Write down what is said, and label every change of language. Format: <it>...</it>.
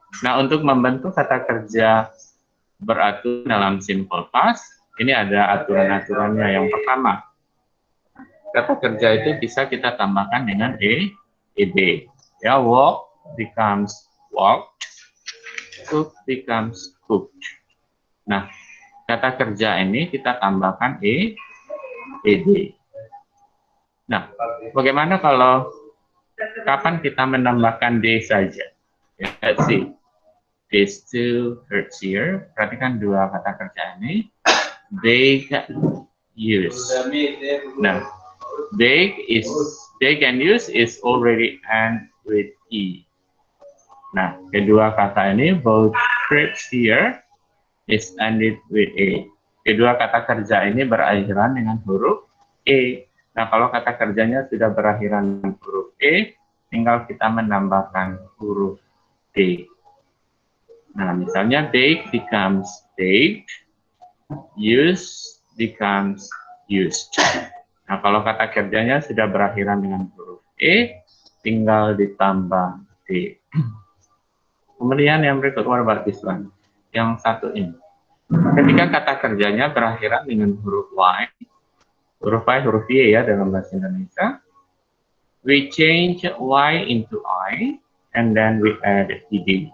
<id>Nah, untuk membentuk kata kerja beraturan dalam simple past, ini ada aturan-aturannya. Yang pertama, kata kerja itu bisa kita tambahkan dengan ed.</id> <en>Ya, walk becomes walked, cook becomes cooked.</en> <id>Nah, kata kerja ini kita tambahkan ed. Nah, bagaimana kalau kapan kita menambahkan d saja?</id> <en>Let's see. These two verbs here.</en> <id>Perhatikan dua kata kerja ini.</id> <en>Bake, use. Nah, bake and use is already end with e. Nah,</en> <id>kedua kata ini,</id> <en>both verbs here is ended with a.</en> <id>Kedua kata kerja ini berakhiran dengan huruf e. Nah, kalau kata kerjanya sudah berakhiran dengan huruf e, tinggal kita menambahkan huruf d.</id> <en>Nah,</en> <id>misalnya</id> <en>bake becomes baked, use becomes used.</en> <id>Nah, kalau kata kerjanya sudah berakhiran dengan huruf e, tinggal ditambah d. Kemudian yang berikut,</id> <en>what about this one?</en> <id>Yang satu ini. Ketika kata kerjanya berakhiran dengan huruf y, huruf y ya dalam bahasa Indonesia,</id> <en>we change y into I, and then we add ed.</en>